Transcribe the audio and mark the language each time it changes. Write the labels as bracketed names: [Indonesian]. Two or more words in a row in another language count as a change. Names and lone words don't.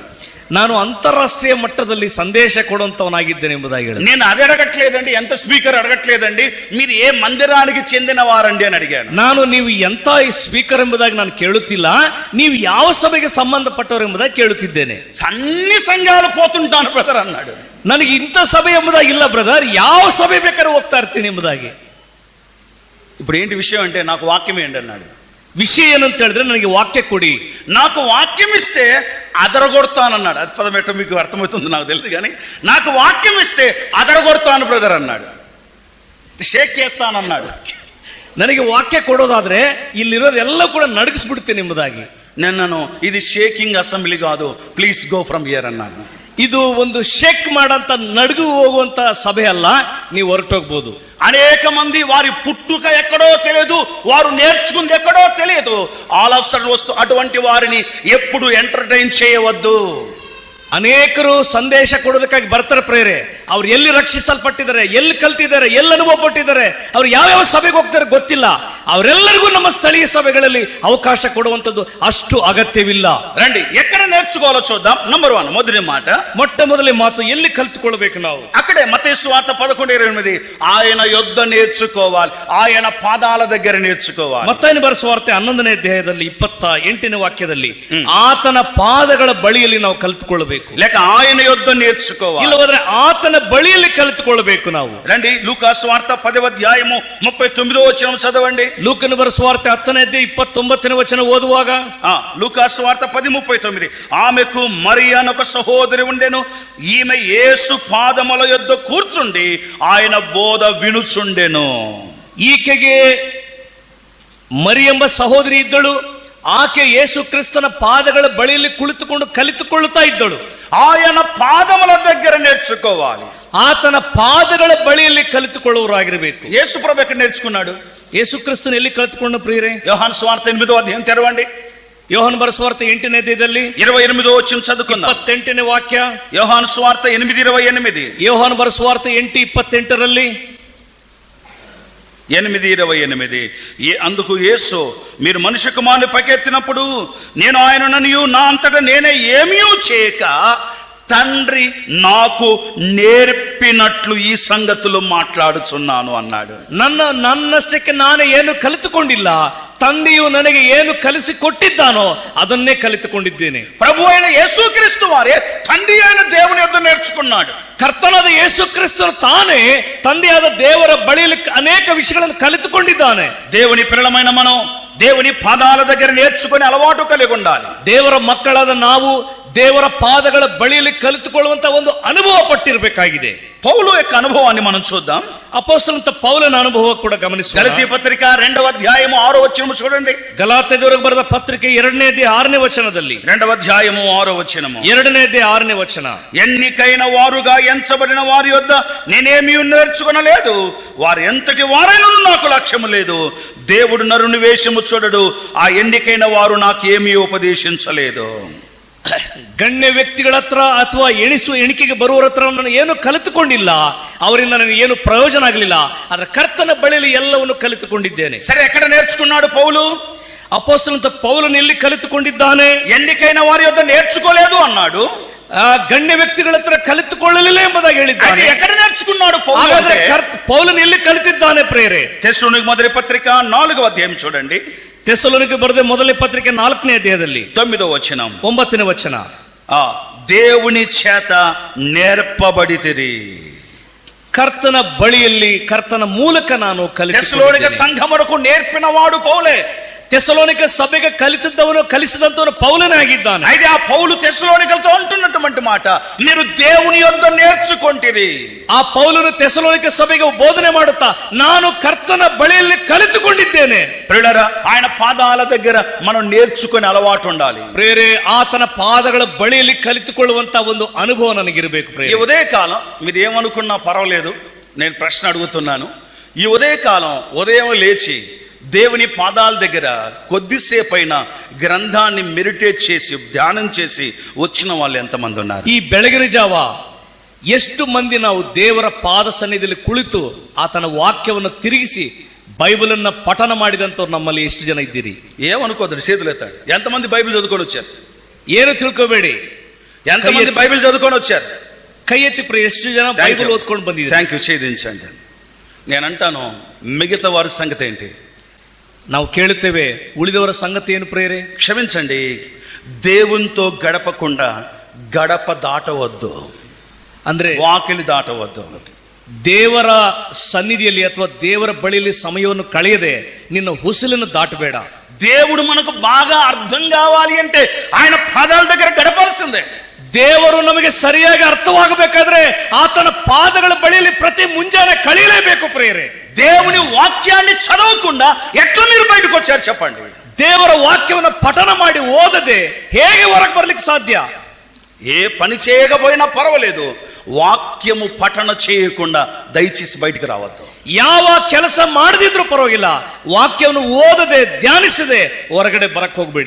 [Kannada] ನಾನು ಅಂತಾರಾಷ್ಟ್ರೀಯ ಮಟ್ಟದಲ್ಲಿ ಸಂದೇಶ ಕೊಡುವಂತವನಾಗಿದ್ದೇನೆ ಎಂಬುದಾಗಿ ಹೇಳಿದೆ. [Telugu] నేను అది అడగట్లేదండి, ఎంత స్పీకర్ అడగట్లేదండి, మీరు ఏ మందిరానికి చెందిన వారండి అని అడిగాను. [Kannada] ನಾನು ನೀವು ಎಂತ ಸ್ಪೀಕರ್ ಎಂಬುದಾಗಿ ನಾನು ಕೇಳುತ್ತಿಲ್ಲ, ನೀವು ಯಾವ ಸಭೆಗೆ ಸಂಬಂಧಪಟ್ಟವರು ಎಂಬುದಾಗಿ ಕೇಳುತ್ತಿದ್ದೇನೆ. [Telugu] అన్ని సంఘాలు పోతుంటాను బ్రదర్ అన్నాడు. [Kannada] ನನಗೆ ಇಂಥ ಸಭೆ ಎಂಬುದಾಗಿ ಇಲ್ಲ ಬ್ರದರ್, ಯಾವ ಸಭೆ ಬೇಕಾದ್ರೂ ಹೋಗ್ತಾ ಇರ್ತೀನಿ ಎಂಬುದಾಗಿ. [Telugu] ఇప్పుడు ఏంటి విషయం అంటే, నాకు వాక్యం ఏంటి అన్నాడు. [Kannada] విషయం ಏನಂತ ಹೇಳಿದ್ರೆ, ನನಗೆ ವಾಕ್ಯ ಕೊಡಿ, [Telugu] నాకు వాక్యం ఇస్తే అదరగొడతానన్నాడు. అది పదం ఎట్టో మీకు అర్థమవుతుంది నాకు తెలియదు, కానీ నాకు వాక్యం ఇస్తే అదరగొడతాను బ్రదర్ అన్నాడు. షేక్ చేస్తానన్నాడు. [Kannada] ನನಗೆ ವಾಕ್ಯ ಕೊಡೋದಾದ್ರೆ ಇಲ್ಲಿರೋದೆಲ್ಲ ಕೂಡ ನಡಗಿಸ್ಬಿಡ್ತೇನೆ ಎಂಬುದಾಗಿ. [Telugu] నేను ఇది [English] shaking assembly [Telugu] కాదు, [English] please go from here [Telugu] అన్నాను. [Kannada] ಇದು ಒಂದು ಶೇಕ್ ಮಾಡಂತ ನಡುಗು ಹೋಗುವಂತ ಸಭೆ ಅಲ್ಲ, ನೀವು ಹೊರಟೋಗ್ಬೋದು. [Telugu] అనేక మంది వారి పుట్టుక ఎక్కడో తెలియదు, వారు నేర్చుకుంది ఎక్కడో తెలియదు. [English] all of sudden [Telugu] వస్తూ అటువంటి వారిని ఎప్పుడు ఎంటర్టైన్ చేయవద్దు. [Kannada] ಅನೇಕರು ಸಂದೇಶ ಕೊಡೋದಕ್ಕಾಗಿ ಬರ್ತಾರೆ ಪ್ರೇರೆ. ಅವ್ರು ಎಲ್ಲಿ ರಕ್ಷಿಸಲ್ಪಟ್ಟಿದ್ದಾರೆ, ಎಲ್ಲಿ ಕಲ್ತಿದ್ದಾರೆ, ಎಲ್ಲಿ ಅನುಭವ ಪಟ್ಟಿದ್ದಾರೆ, ಅವ್ರು ಯಾವ್ಯಾವ ಸಭೆಗೆ ಹೋಗ್ತಾರೆ ಗೊತ್ತಿಲ್ಲ. ಅವರೆಲ್ಲರಿಗೂ ನಮ್ಮ ಸ್ಥಳೀಯ ಸಭೆಗಳಲ್ಲಿ ಅವಕಾಶ ಕೊಡುವಂಥದ್ದು ಅಷ್ಟು ಅಗತ್ಯವಿಲ್ಲ. [Telugu] రండి, ఎక్కడ నేర్చుకోవాలో చూద్దాం. నంబర్ 1, మొదటి మాట, [Kannada] ಮೊಟ್ಟ ಮೊದಲೇ ಮಾತು, ಎಲ್ಲಿ ಕಲ್ತುಕೊಳ್ಬೇಕು ನಾವು. [Telugu] అక్కడే మత్తయి సువార్త 11:28, ఆయన యొద్ద నేర్చుకోవాలి, ఆయన పాదాల దగ్గర నేర్చుకోవాలి. [Kannada] ಮತ್ತಾಯನ ಬರೆದ ಸುವಾರ್ತೆ 11ನೇ ಅಧ್ಯಾಯದಲ್ಲಿ 28ನೇ ವಾಕ್ಯದಲ್ಲಿ ಆತನ ಪಾದಗಳ ಬಳಿಯಲ್ಲಿ ನಾವು ಕಲ್ತುಕೊಳ್ಳಬೇಕು, [Telugu] లేక ఆయన యొద్ద నేర్చుకోవాలి. [Kannada] ಇಲ್ಲವಾದ್ರೆ ಆತನ ಬಳಿಯಲ್ಲಿ ಕಲಿತುಕೊಳ್ಳಬೇಕು ನಾವು. [Telugu] రండి, లూకా సువార్త 10వ అధ్యాయము 39వ వచనం చదవండి. [Kannada] ಲೂಕನ ಬರೆದ ಸುವಾರ್ತೆ 10ನೇ ಅಧ್ಯಾಯ 29ನೇ ವಚನ ಓದುವಾಗ, [Telugu] లూకా సువార్త 10:39, ఆమెకు మరియ అనే ఒక సహోదరి ఉండెను. ఈమె యేసు పాదముల యొద్ద కూర్చుండి ఆయన బోధ వినుచుండెను. [Kannada] ಈಕೆಗೆ ಮರಿ ಎಂಬ ಸಹೋದರಿ ಇದ್ದಳು. ಆಕೆ ಯೇಸು ಕ್ರಿಸ್ತನ ಪಾದಗಳ ಬಳಿಯಲ್ಲಿ ಕುಳಿತುಕೊಂಡು ಕಲಿತುಕೊಳ್ಳುತ್ತಾ ಇದ್ದಳು. [Telugu] ఆయన పాదముల దగ్గర నేర్చుకోవాలి. [Kannada] ಆತನ ಪಾದಗಳ ಬಳಿಯಲ್ಲಿ ಕಲಿತುಕೊಳ್ಳುವರಾಗಿರಬೇಕು. [Telugu] యేసు ప్రభు ఎక్కడ నేర్చుకున్నాడు? [Kannada] ಯೇಸು ಕ್ರಿಸ್ತನ ಎಲ್ಲಿ ಕಲಿತುಕೊಂಡ ಪ್ರಿಯರೇ? [Telugu] యోహాను సువార్త 8వ అధ్యాయం తెరవండి. [Kannada] ಯೋಹಾನ ಬರೆದ ಸುವಾರ್ತೆ 8ನೇ ಅಧ್ಯಾಯದಲ್ಲಿ [Telugu] 28వ వచనం చదువుకుందాం. [Kannada] 28ನೇ ವಾಕ್ಯ. [Telugu] యోహాను సువార్త 8:28. [Kannada] ಯೋಹಾನ ಬರೆದ ಸುವಾರ್ತೆ 8:28ರಲ್ಲಿ 8:28. [Telugu] అందుకు యేసు, మీరు మనుష్య కుమారుని పైకెత్తినప్పుడు నేను ఆయనననియు నా అంతటా నేనే ఏమీ చేయక తండ్రి నాకు నేర్పినట్లు ఈ సంగతులు మాట్లాడుచున్నాను అన్నాడు. [Kannada] ನನ್ನಷ್ಟಕ್ಕೆ ನಾನು ಏನು ಕಲಿತುಕೊಂಡಿಲ್ಲ, ತಂದೆಯು ನನಗೆ ಏನು ಕಲಿಸಿಕೊಟ್ಟಿದ್ದಾನೋ ಅದನ್ನೇ ಕಲಿತುಕೊಂಡಿದ್ದೇನೆ. [Telugu] ప్రభు అయిన యేసుక్రీస్తు వారే తండ్రి అయిన దేవుని యొద్ద నేర్చుకున్నాడు. [Kannada] ಕರ್ತನಾದ ಯೇಸು ಕ್ರಿಸ್ತನು ತಾನೇ ತಂದೆಯಾದ ದೇವರ ಬಳಿಯಲ್ಲಿ ಅನೇಕ ವಿಷಯಗಳನ್ನು ಕಲಿತುಕೊಂಡಿದ್ದಾನೆ. [Telugu] దేవుని పిల్లలమైన మనం దేవుని పాదాల దగ్గర నేర్చుకుని అలవాటు కలిగి ఉండాలి. [Kannada] ದೇವರ ಮಕ್ಕಳಾದ ನಾವು ದೇವರ ಪಾದಗಳ ಬಳಿಯಲ್ಲಿ ಕಲಿತುಕೊಳ್ಳುವಂತ ಒಂದು ಅನುಭವ ಪಟ್ಟಿರಬೇಕಾಗಿದೆ. [Telugu] పౌలు యొక్క అనుభవాన్ని మనం చూద్దాం. [Kannada] ಅಪೊಸ್ತಲನಾದ ಪೌಲನ ಅನುಭವ ಕೂಡ ಗಮನಿಸೋಣ. [Telugu] గలతీ పత్రిక 2వ అధ్యాయము 6వ వచనం చూడండి. [Kannada] ಗಲಾತ್ಯದವರಿಗೆ ಬರೆದ ಪತ್ರಿಕೆ 2ನೇ ಅಧ್ಯಾಯ 6ನೇ ವಚನದಲ್ಲಿ [Telugu] 2వ అధ్యాయము 6వ వచనము, [Kannada] 2ನೇ ಅಧ್ಯಾಯ 6ನೇ ವಚನ, [Telugu] ఎన్నికైన వారుగా ఎంచబడిన వారి యొద్ద నేనేమీ నేర్చుకొనలేదు, వారు ఎంతటి వారైనా నాకు లక్ష్యము లేదు. దేవుడు నరుని వేషము చూడడు, ఆ ఎన్నికైన వారు నాకు ఏమీ ఉపదేశించలేదు. [Kannada] ಗಣ್ಯ ವ್ಯಕ್ತಿಗಳ ಹತ್ರ ಅಥವಾ ಎಣಿಕೆಗೆ ಬರುವವರ ಹತ್ರ ನಾನು ಏನು ಕಲಿತುಕೊಂಡಿಲ್ಲ, ಅವರಿಂದ ನನಗೆ ಏನು ಪ್ರಯೋಜನ ಆಗಲಿಲ್ಲ. ಆದ್ರೆ ಕರ್ತನ ಬಳಿಯಲ್ಲಿ ಎಲ್ಲವನ್ನು ಕಲಿತುಕೊಂಡಿದ್ದೇನೆ. [Telugu] సరే, ఎక్కడ నేర్చుకున్నాడు పౌలు? [Kannada] ಅಪೋಸ್ತಲುಡಂತ ಪೌಲುನು ಎಲ್ಲಿ ಕಲಿತುಕೊಂಡಿದ್ದಾನೆ? [Telugu] ఎన్నికైన వారి యొద్ద నేర్చుకోలేదు అన్నాడు. [Kannada] ಗಣ್ಯ ವ್ಯಕ್ತಿಗಳ ಹತ್ರ ಕಲಿತುಕೊಳ್ಳಲಿಲ್ಲ ಎಂಬುದಾಗಿ ಹೇಳಿದ್ದಾನೆ. [Telugu] ఎక్కడ నేర్చుకున్నాడు పౌలు? [Kannada] ಹಾಗಾದ್ರೆ ಪೌಲನು ಎಲ್ಲಿ ಕಲಿತಿದ್ದಾನೆ ಪ್ರೇರೆ? [Telugu] తెస్సలోనిక మొదటి పత్రిక 4వ అధ్యాయం చూడండి. [Kannada] తెస్సలోనిక బರೆದ ಮೊದಲ ಪತ್ರಿಕೆ 4ನೇ ಅಧ್ಯಾಯದಲ್ಲಿ [Telugu] 9వ వచనం. [Kannada] 9ನೇ ವಚನ. [Telugu] దేవుని చేత నేర్పబడితిరి. [Kannada] ಕರ್ತನ ಬಳಿಯಲ್ಲಿ ಕರ್ತನ ಮೂಲಕ ನಾನು ಕಲಿತಿದ್ದೇನೆ. [Telugu] తెస్సలోనిక సంఘమునకు నేర్పినవాడు పౌలే. [Kannada] ತೆಸ್ಸಲೋನಿಕ ಸಭೆಗೆ ಕಲಿತಿದ್ದವನು ಕಲಿಸಿದಂತವನು ಪೌಲನೇ ಆಗಿದ್ದಾನೆ. [Telugu] అయితే ఆ పౌలు తెస్సలోనికలతో అంటున్నటువంటి మాట, మీరు దేవుని యొద్ద నేర్చుకొంటిరి. [Kannada] ಆ ಪೌಲುನು ತೆಸ್ಸಲೋನಿಕ ಸಭೆಗೆ ಬೋಧನೆ ಮಾಡುತ್ತಾ, ನಾನು ಕರ್ತನ ಬಳಿಯಲ್ಲಿ ಕಲಿತುಕೊಂಡಿದ್ದೇನೆ. [Telugu] ప్రియులారా, ఆయన పాదాల దగ్గర మనం నేర్చుకునే అలవాటు ఉండాలి. [Kannada] ಪ್ರೇರೆ, ಆತನ ಪಾದಗಳ ಬಳಿಯಲ್ಲಿ ಕಲಿತುಕೊಳ್ಳುವಂತ ಒಂದು ಅನುಭವ ನನಗಿರಬೇಕು. [Telugu] ఈ ఉదయకాలం మీరు ఏమనుకున్నా పర్వాలేదు, నేను ప్రశ్న అడుగుతున్నాను. ఈ ఉదయకాలం ఉదయం లేచి దేవుని పాదాల దగ్గర కొద్దిసేపు అయినా గ్రంథాన్ని మెడిటేట్ చేసి ధ్యానం చేసి వచ్చిన వాళ్ళు ఎంతమంది ఉన్నారు? [Kannada] ಈ ಬೆಳಗಿನ ಜಾವ ಎಷ್ಟು ಮಂದಿ ನಾವು ದೇವರ ಪಾದ ಸನ್ನಿಧಿಯಲ್ಲಿ ಕುಳಿತು ಆತನ ವಾಕ್ಯವನ್ನು ತಿರುಗಿಸಿ బైబిల్ అన్న పఠన ಮಾಡಿದಂತವ್ರು ನಮ್ಮಲ್ಲಿ ಎಷ್ಟು ಜನ ಇದ್ದೀರಿ? [Telugu] ఏమనుకోద్దు, చేతులు ఎత్తండి. ఎంతమంది బైబిల్ చదువుకొని వచ్చారు? [Kannada] ಏನು ತಿಳ್ಕೋಬೇಡಿ. [Telugu] ఎంతమంది బైబిల్ చదువుకొని వచ్చారు? [Kannada] ಕೈ ಎತ್ತಿ ಎಷ್ಟು ಜನ బైబిల్ ಓದ್ಕೊಂಡು ಬಂದಿದ್ದಾರೆ? [English] thank you, [Telugu] చేయించండి. నేను అంటాను, మిగతా వారి సంగతి ఏంటి? [Kannada] ನಾವು ಕೇಳುತ್ತೇವೆ, ಉಳಿದವರ ಸಂಗತಿ ಏನು ಪ್ರೇರೆ? [Telugu] క్షమించండి, దేవునితో గడపకుండా గడప దాటవద్దు, [Kannada] ಅಂದ್ರೆ [Telugu] వాకిలి దాటవద్దు. [Kannada] ದೇವರ ಸನ್ನಿಧಿಯಲ್ಲಿ ಅಥವಾ ದೇವರ ಬಳಿಯಲ್ಲಿ ಸಮಯವನ್ನು ಕಳೆಯದೆ ನಿನ್ನ ಹುಸುಲನ್ನು ದಾಟಬೇಡ. [Telugu] దేవుడు మనకు బాగా అర్థం కావాలి అంటే ఆయన పాదాల దగ్గర గడపాల్సిందే. [Kannada] ದೇವರು ನಮಗೆ ಸರಿಯಾಗಿ ಅರ್ಥವಾಗಬೇಕಾದ್ರೆ ಆತನ ಪಾದಗಳ ಬಳಿಯಲ್ಲಿ ಪ್ರತಿ ಮುಂಜಾನೆ ಕಳೆಯಲೇಬೇಕು ಪ್ರೇರೆ. [Telugu] దేవుని వాక్యాన్ని చదవకుండా ఎట్లా మీరు బయటకు వచ్చారు చెప్పండి? [Kannada] ದೇವರ ವಾಕ್ಯವನ್ನು ಪಠನ ಮಾಡಿ ಓದದೆ ಹೇಗೆ ಹೊರಗೆ ಬರ್ಲಿಕ್ಕೆ ಸಾಧ್ಯ? [Telugu] ఏ పని చేయకపోయినా పర్వాలేదు, వాక్యము పఠన చేయకుండా దయచేసి బయటికి రావద్దు. [Kannada] ಯಾವ ಕೆಲಸ ಮಾಡದಿದ್ರು ಪರವಾಗಿಲ್ಲ, ವಾಕ್ಯವನ್ನು ಓದದೆ ಧ್ಯಾನಿಸದೆ ಹೊರಗಡೆ ಬರಕ್ ಹೋಗ್ಬೇಡಿ.